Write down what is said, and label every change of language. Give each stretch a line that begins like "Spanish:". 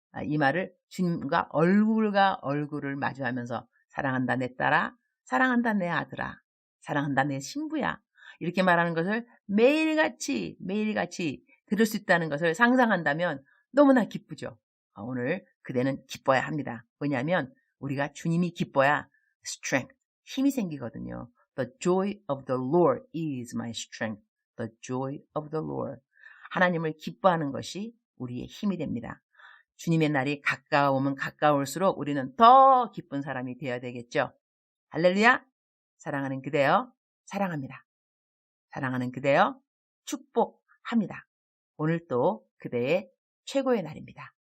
Korean: 이 말을 주님과 얼굴과 얼굴을 마주하면서 사랑한다 내 딸아, 사랑한다 내 아들아, 사랑한다 내 신부야. 이렇게 말하는 것을 매일같이 들을 수 있다는 것을 상상한다면 너무나 기쁘죠. 오늘 그대는 기뻐야 합니다. 왜냐하면 우리가 주님이 기뻐야 strength, 힘이 생기거든요.
English: The joy of the Lord is my strength. The joy of the Lord.
Korean: 하나님을 기뻐하는 것이 우리의 힘이 됩니다. 주님의 날이 가까우면 가까울수록 우리는 더 기쁜 사람이 되어야 되겠죠. 할렐루야. 사랑하는 그대여 사랑합니다. 사랑하는 그대여 축복합니다. 오늘 또 그대의 최고의 날입니다.